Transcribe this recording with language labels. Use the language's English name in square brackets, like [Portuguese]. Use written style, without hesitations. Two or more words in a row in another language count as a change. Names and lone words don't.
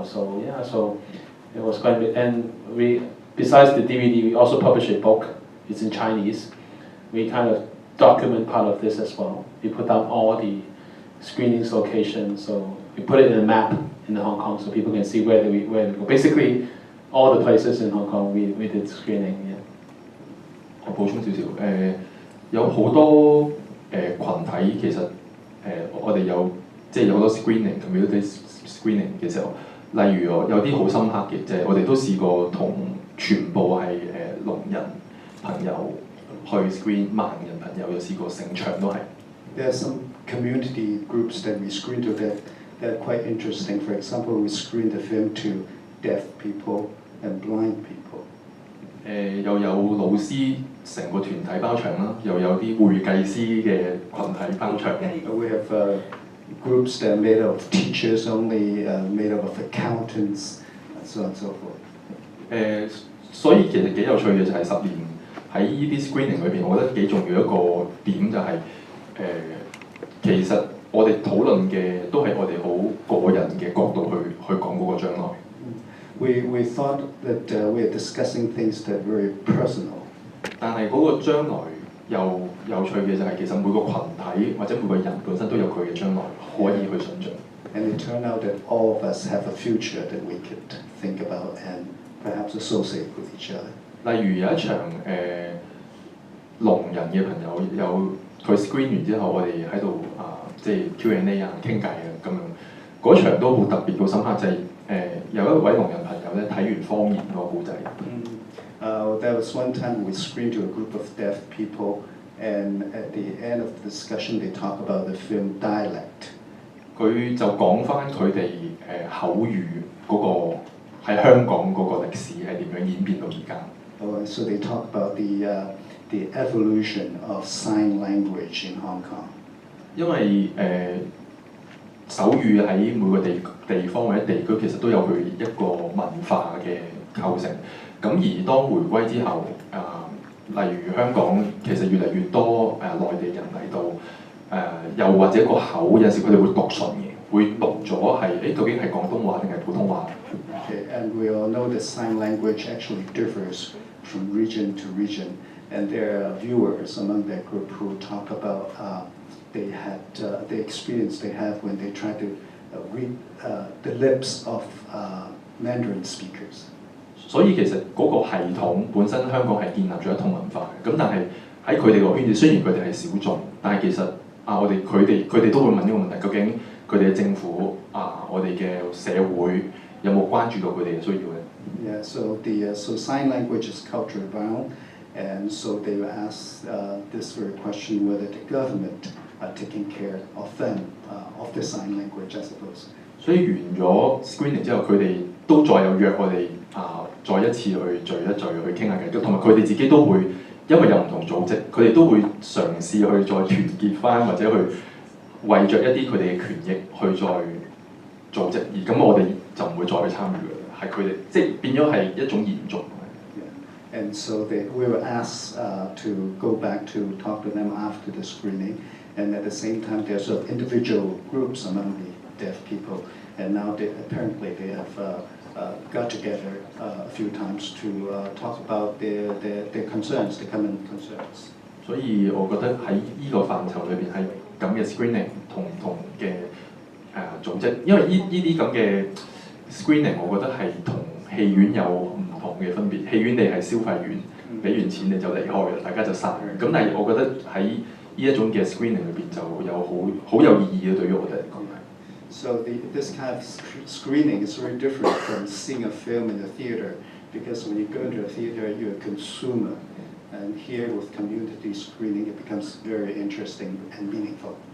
[English] So yeah, so it was quite, and besides the DVD, we also published a book. It's in Chinese. We kind of document part of this as well. We put down all the screenings locations, so we put it in a map in Hong Kong so people can see where we go. Basically, all the places in Hong Kong we did screening. Yeah. [Cantonese] 我補充少少，有好多群體其實我哋有即係有好多 screening、 [English] community screening [Cantonese] 嘅時候，例如有啲好深刻嘅，就係我哋都試過同全部係聾人朋友去 screen，盲人朋友有試過成場都係。 [English] There are some community groups that we screen to that are quite interesting. For example, we screened the film to deaf people and blind people. [Cantonese] 又有老師成個團體包場啦，又有啲會計師嘅群體包場。 [English] We have groups that are made up of teachers only, made up of accountants, and so on and so forth. [Cantonese] 所以其實幾有趣嘅就係10年喺呢啲 screening 裏邊，我覺得幾重要一個點就係其實我哋討論嘅都係我哋好個人嘅角度去講嗰個將來。 [English] We thought that we are discussing things that are very personal. [Cantonese] 但係嗰個將來又有趣嘅就係其實每個群體或者每個人本身都有佢嘅將來可以去想像。 [English] And it turned out that all of us have a future that we could think about and perhaps associate with each other. [Cantonese] 例如有一場聾人嘅朋友有佢 screen 完之後，我哋喺度即係 Q&A 啊傾偈啊咁樣，嗰場都好特別好深刻，就係有一位聾人朋友咧睇完方言個故仔。 [English] There was one time we screened to a group of deaf people, and at the end of the discussion, they talk about the film Dialect. [Cantonese] 佢就講翻佢哋口語嗰個喺香港嗰個歷史係點樣演變到而家。 [English] So they talk about the evolution of sign language in Hong Kong. [Cantonese] 因為手語喺每個地方或者地區其實都有佢一個文化嘅構成。咁而當回歸之後，例如香港其實越嚟越多內地人嚟到，又或者個口有時佢哋會讀順嘅，會讀咗係究竟係廣東話定係普通話。 [English] Okay, and we all know that sign language actually differs from region to region, and there are viewers among that group who talk about the experience they have when they try to read the lips of Mandarin speakers. [Cantonese] 所以其實嗰個系統本身香港係建立咗一套文化嘅，咁但係喺佢哋個圈子，雖然佢哋係小眾，但係其實佢哋都會問呢個問題，究竟佢哋嘅政府我哋嘅社會有冇關注到佢哋嘅需要咧 [English] Yeah, so sign language is culturally bound, and so they will ask this very question whether the government are taking care of them, of the sign language, I suppose. [Cantonese] 所以完咗 screening 之後，佢哋都再有約我哋再一次去聚一聚去傾下偈，同埋佢哋自己都會因為有唔同組織，佢哋都會嘗試去再團結翻，或者去為着一啲佢哋嘅權益去再組織，而咁我哋就唔會再去參與嘅，係佢哋即係變咗係一種延續。 [English] And so we were asked to go back to talk to them after the screening, and at the same time there's sort of individual groups among the deaf people, and now apparently they have got together a few times to talk about their concerns, their common concerns. [Cantonese] 所以我覺得喺呢個範疇裏邊係咁嘅 screening 同唔同嘅組織，因為呢啲咁嘅 screening 我覺得係同戲院有唔同嘅分別。戲院你係消費員，俾完錢你就離開啦，大家就散。咁但係我覺得喺呢一種嘅 screening 裏邊就有好有意義嘅，對於我哋嚟講係。 [English] So this kind of screening is very different from seeing a film in the theater, because when you go into a theater, you're a consumer. And here with community screening, it becomes very interesting and meaningful.